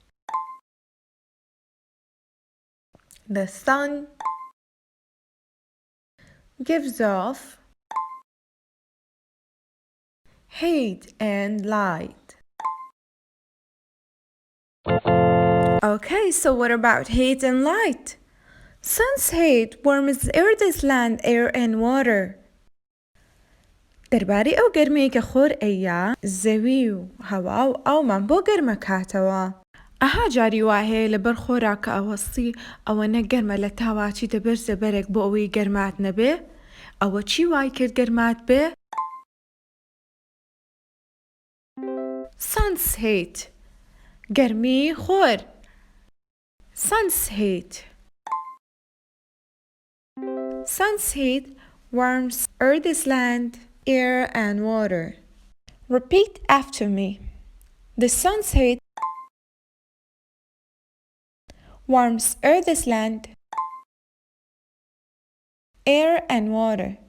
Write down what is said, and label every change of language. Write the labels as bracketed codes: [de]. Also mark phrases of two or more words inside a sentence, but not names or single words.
[en] The sun gives off heat and light. Okay, so what about heat and light? Sun's heat warms Earth's land, air and water. [ckb] دەربارەی ئەو گەرمەیە کە خۆر ئەیە، زەوی و هەوا و ئاومان بۆ گەرمەکاتەوە. ئەها جاری وا هەیە لەبەر خۆرا کە ئەوەستی ئەوەنە گەرمە لە تاواچی دەبەر زەبەرێک بۆ ئەوەی گەرمات نەبێ؟ ئەوە چی وای کرد گەرمات بێ؟ [en] Sun's heat. [ckb] گەرمی خۆر. [en] Sun's heat. Sun's heat warms Earth's land, air and water. Repeat after me. The sun's heat warms Earth's land, air and water.